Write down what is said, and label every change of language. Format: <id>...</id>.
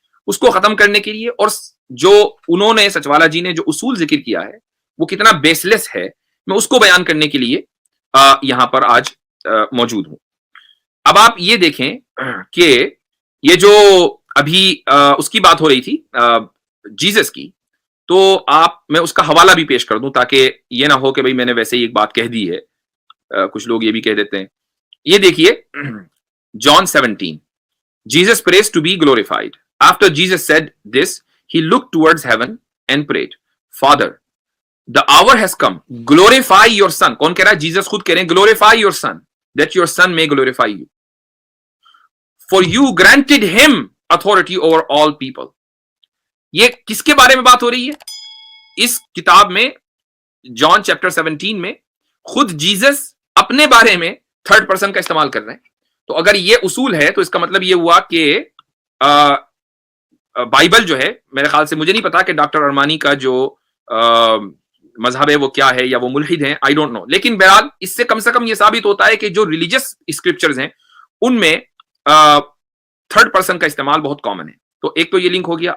<ur>اس کو ختم کرنے کے لیے, اور جو انہوں نے سچوالا جی نے جو اصول ذکر کیا ہے وہ کتنا بیس لیس ہے, میں اس کو بیان کرنے کے لیے یہاں پر آج موجود ہوں. اب آپ یہ دیکھیں کہ یہ جو ابھی اس کی بات ہو رہی تھی جیزس کی, تو میں اس کا حوالہ بھی پیش کر دوں تاکہ یہ نہ ہو کہ بھئی میں نے ویسے ہی ایک بات کہہ دی ہے. کچھ لوگ یہ بھی کہہ دیتے ہیں. یہ دیکھیے</ur> <en>John 17, Jesus prays to be glorified. After Jesus said this, he looked towards heaven and prayed, Father, the hour has come. Glorify your son.</en> <ur>کون کہہ رہا ہے؟ جیزس خود کہہ رہے ہیں</ur> <en>glorify your son, that your son may glorify you. For you granted him authority over all people.</en> <ur>یہ کس کے بارے میں بات ہو رہی ہے؟ اس کتاب میں جان چیپٹر 17 میں خود جیزس اپنے بارے میں تھرڈ پرسن کا استعمال کر رہے ہیں. تو اگر یہ اصول ہے تو اس کا مطلب یہ ہوا کہ بائبل جو ہے, میرے خیال سے, مجھے نہیں پتا کہ ڈاکٹر ارمانی کا جو مذہب ہے وہ کیا ہے یا وہ ملحد ہیں,</ur> <en>I don't know,</en> <ur>لیکن بہرحال اس سے کم یہ ثابت ہوتا ہے کہ جو ریلیجس اسکرپچرز ہیں ان میں تھرڈ پرسن کا استعمال بہت کامن ہے. تو ایک تو یہ لنک ہو گیا.</ur>